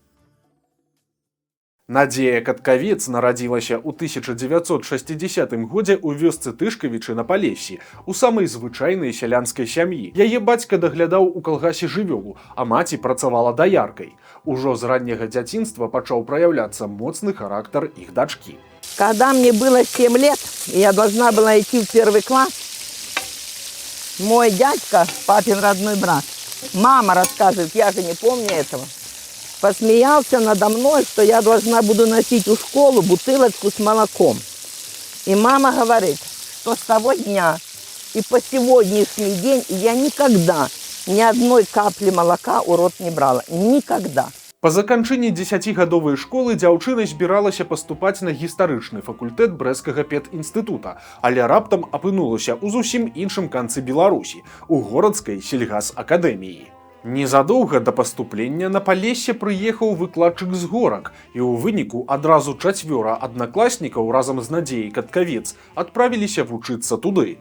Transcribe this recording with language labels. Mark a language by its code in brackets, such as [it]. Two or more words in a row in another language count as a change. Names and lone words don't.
[be] Надзея Каткавец нарадзілася ў 1960 годзе ў вёсцы Тышкавічы на Палессі, у самай звычайнай сялянскай сям'і. Яе бацька даглядаў у калгасе жывёлу, а маці працавала даяркай. Ужо з ранняга дзяцінства пачаў праяўляцца моцны характар іх дачкі. [ru] Когда мне было 7 лет, и я должна была идти в 1 класс, мой дядька, папин родной брат, мама рассказывает, я же не помню этого, посмеялся надо мной, что я должна буду носить в школу бутылочку с молоком. И мама говорит, что с того дня и по сегодняшний день я никогда ни одной капли молока у рот не брала. Никогда. [be] Па заканчэнні 10гадовай школы дзяўчына збіралася паступаць на гістарычны факультэт брэсцкага педінстытута, але раптам апынулася ў зусім іншым канцы Беларусі, у горадскай сельгасакадэміі. Незадоўга да паступлення на Палессе прыехаў выкладчык з горак, і ў выніку адразу 4 аднакласнікаў разам з Надзеяй Каткавец адправіліся вучыцца туды.